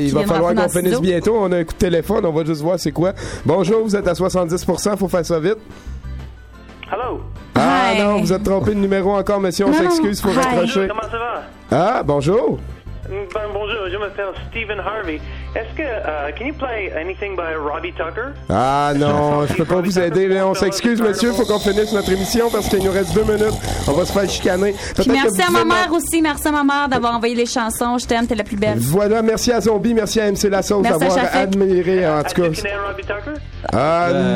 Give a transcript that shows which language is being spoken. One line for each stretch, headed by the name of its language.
French: Il va falloir qu'on finisse bientôt. On a un coup de téléphone. On va juste voir c'est quoi. Bonjour, vous êtes à 70%. Faut faire ça vite.
English: Hello. Ah hi.
French: Non, vous êtes trompé de numéro encore, monsieur. On s'excuse, il faut raccrocher. Comment ça va? Ah, bonjour. Ben, bonjour, je m'appelle Stephen Harvey. Est-ce que...
English: can you play anything by Robbie Tucker?
French: Ah non, je peux pas vous aider, mais on s'excuse, monsieur. Il faut qu'on finisse notre émission parce qu'il nous reste 2 minutes. On va se faire chicaner. Peut-être merci à ma mère aussi. Merci à ma mère d'avoir envoyé les chansons. Je t'aime, t'es la plus belle. Voilà, merci à Zombie. Merci à MC La Sauce d'avoir admiré, en tout cas.